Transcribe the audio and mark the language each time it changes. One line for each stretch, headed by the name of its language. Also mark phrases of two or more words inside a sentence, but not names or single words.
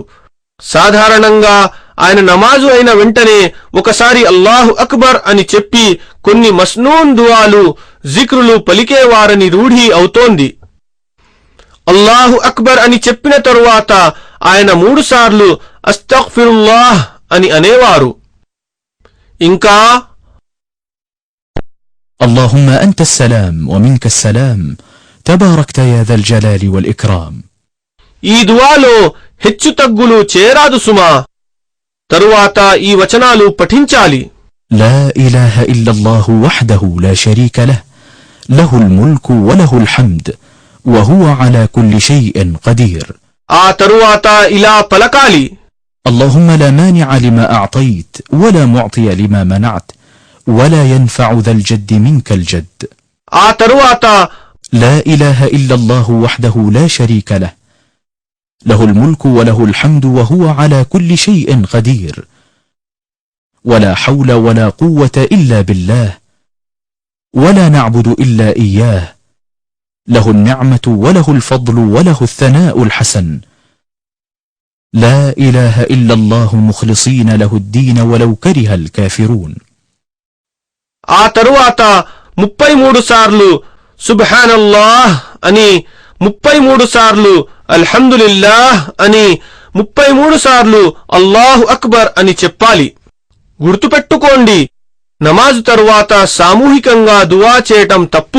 Telugu: సాధారణంగా ఆయన నమాజు అయిన వెంటనే ఒకసారి
Arabic: الله أكبر
Telugu: అని చెప్పి కొన్ని మస్నూన్ దుఆలు, జిక్రులు పలికేవారని రూఢీ అవుతోంది.
Arabic: الله أكبر
Telugu: అని చెప్పిన తరువాత ఆయన 3 సార్లు అస్తగ్ఫిరుల్లాహ్ అని అనేవారు. ఇంకా
Arabic: اللهم أنت السلام ومنك السلام تباركت يا ذا الجلال والإكرام.
Telugu: ఈ దుఆలో హెచ్చు తగ్గులు చేరాదు సుమా. తరువాత ఈ వచనాలు పఠించాలి.
Arabic: لا إله إلا الله وحده لا شريك له له الملك وله الحمد وهو على كل شيء قدير.
Telugu: ఆ తరువాత ఇలా పలకాలి.
Arabic: اللهم لا مانع لما أعطيت ولا معطي لما منعت ولا ينفع ذا الجد منك الجد.
Telugu: ఆ తరువాత
Arabic: لا إله إلا الله وحده لا شريك له له الملك وله الحمد وهو على كل شيء قدير ولا حول ولا قوة إلا بالله ولا نعبد إلا إياه له النعمة وله الفضل وله الثناء الحسن لا إله إلا الله مخلصين له الدين ولو كره الكافرون.
Telugu: ఆ తరువాత 33 సార్లు సుబ్హానల్లాహ్ అని, 33 సార్లు అల్హమ్దులిల్లాహ్ అని, 33 సార్లు
Arabic: الله أكبر
Telugu: అని చెప్పాలి. గుర్తుపెట్టుకోండి, నమాజు తరువాత సామూహికంగా దువా చేయటం తప్పు.